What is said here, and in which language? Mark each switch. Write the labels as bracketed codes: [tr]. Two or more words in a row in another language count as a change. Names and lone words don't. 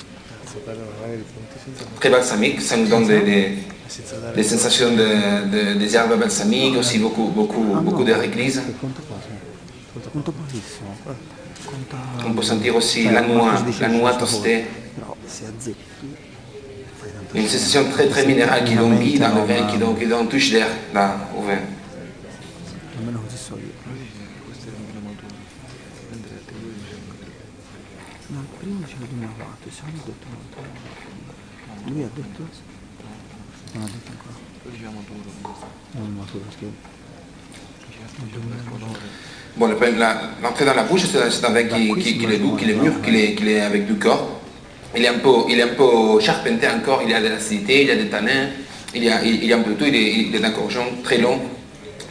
[fr] Très balsamique, ça nous donne des sensations des herbes balsamiques, aussi beaucoup de réglisse. On peut sentir aussi la noix toastée. Une sensation très minérale qui donne vie dans le vin, qui donne une touche d'air au vin. [it] Prima ce l'abbiamo fatto, il secondo ha detto lui ha detto? Non ha detto ancora. Non maturo, [fr] Bon, l'entrée dans la bouche, c'est un vin qui est doux, qui est mûr, qui est avec du corps. Il est un peu charpenté encore, il y a de l'acidité, il y a des tanins, il y a un peu de tout, il est d'un corjon très long.